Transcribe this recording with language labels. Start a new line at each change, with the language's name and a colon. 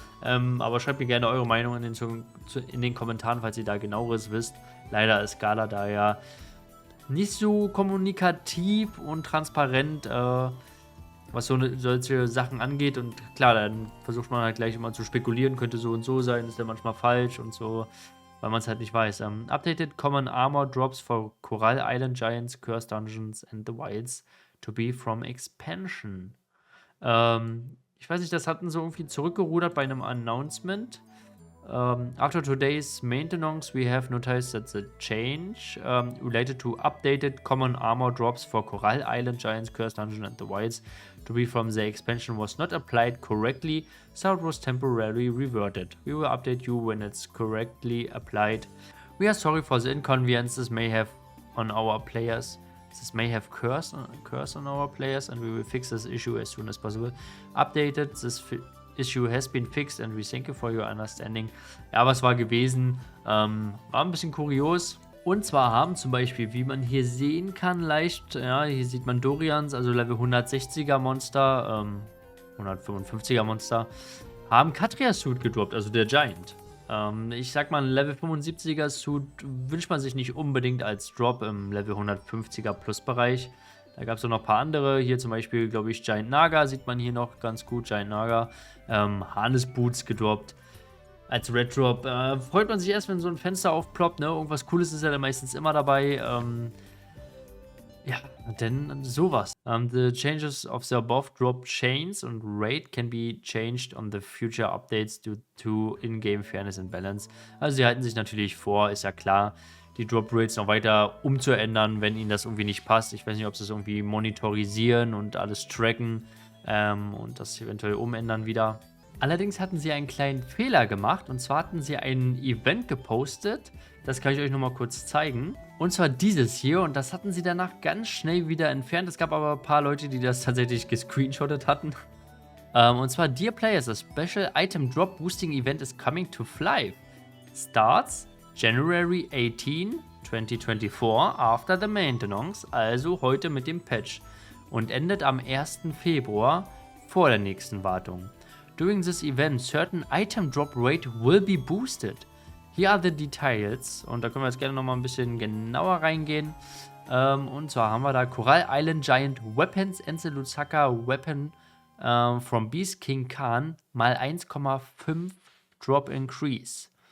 German: Aber schreibt mir gerne eure Meinung in den Kommentaren, falls ihr da genaueres wisst. Leider ist Gala da ja nicht so kommunikativ und transparent, was solche Sachen angeht. Und klar, dann versucht man halt gleich immer zu spekulieren, könnte so und so sein, ist ja manchmal falsch und so, weil man es halt nicht weiß.
English: Updated Common Armor Drops for Coral Island Giants, Cursed Dungeons and the Wilds to be from Expansion.
German: Ich weiß nicht, das hatten sie irgendwie zurückgerudert bei einem Announcement.
English: After today's maintenance, we have noticed that the change related to updated common armor drops for Coral Island Giants, Cursed Dungeon and the Wilds to be from the expansion was not applied correctly, so it was temporarily reverted. We will update you when it's correctly applied. We are sorry for the inconvenience this may have on our players. This may have curse on our players and we will fix this issue as soon as possible. Updated, this issue has been fixed and we thank you for your understanding.
German: Ja, was war gewesen? War ein bisschen kurios. Und zwar haben zum Beispiel, wie man hier sehen kann, leicht, ja, hier sieht man Dorians, also Level 160er Monster, 155er Monster, haben Katria Suit gedroppt, also der Giant. Ich sag mal, ein Level 75er Suit wünscht man sich nicht unbedingt als Drop im Level 150er Plus Bereich. Da gab es auch noch ein paar andere. Hier zum Beispiel, glaube ich, Giant Naga sieht man hier noch ganz gut. Giant Naga. Harness Boots gedroppt. Als Red Drop. Freut man sich erst, wenn so ein Fenster aufploppt. Ne? Irgendwas Cooles ist ja dann meistens immer dabei. Ja, denn sowas.
English: The changes of the above drop chains
German: und
English: rate can be changed on the future updates due to in-game fairness and balance.
German: Also sie halten sich natürlich vor, ist ja klar, die Drop Rates noch weiter umzuändern, wenn ihnen das irgendwie nicht passt. Ich weiß nicht, ob sie es irgendwie monitorisieren und alles tracken und das eventuell umändern wieder. Allerdings hatten sie einen kleinen Fehler gemacht und zwar hatten sie ein Event gepostet. Das kann ich euch nochmal kurz zeigen. Und zwar dieses hier und das hatten sie danach ganz schnell wieder entfernt. Es gab aber ein paar Leute, die das tatsächlich gescreenshottet hatten. Und zwar,
English: Dear Players, a special item drop boosting event is coming to Fly. Starts January 18, 2024 after the maintenance,
German: also heute mit dem Patch. Und endet am 1. Februar vor der nächsten Wartung.
English: During this event, certain item drop rate will be boosted. Here are the details.
German: Und da können wir jetzt gerne nochmal ein bisschen genauer reingehen. Und zwar haben wir da
English: Coral Island Giant Weapons and the Lusaka Weapon from Beast King Khan
German: mal 1,5 Drop Increase.